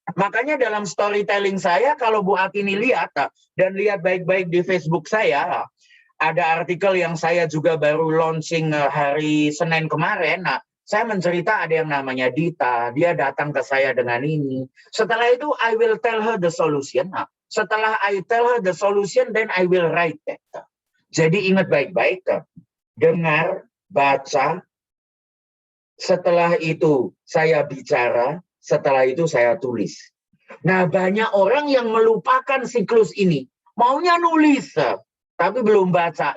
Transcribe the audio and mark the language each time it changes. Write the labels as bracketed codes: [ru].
[id] Makanya dalam storytelling saya, kalau Bu Atini lihat dan lihat baik-baik di Facebook saya, ada artikel yang saya juga baru launching hari Senin kemarin. Nah, saya mencerita ada yang namanya Dita, dia datang ke saya dengan ini. Setelah itu [en] I will tell her the solution. [id] Nah, setelah [en] I tell her the solution, then I will write that. [id] Jadi ingat baik-baik, dengar, baca, setelah itu saya bicara, setelah itu saya tulis. Nah, banyak orang yang melupakan siklus ini. Maunya nulis, tapi belum baca.